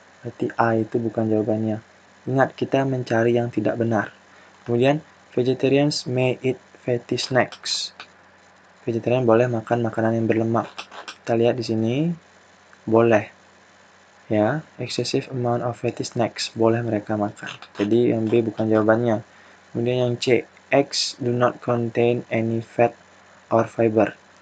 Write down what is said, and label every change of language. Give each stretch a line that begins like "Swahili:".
Indonesian: Berarti A itu bukan jawabannya. Ingat, kita mencari yang tidak benar. Kemudian,
English: vegetarians may eat fatty snacks.
Indonesian: Vegetarian boleh makan makanan yang berlemak. Kita lihat di sini, boleh. Ya,
English: excessive amount of fatty snacks,
Indonesian: boleh mereka makan. Jadi yang B bukan jawabannya. Kemudian yang C,
English: eggs do not contain any fat or fiber.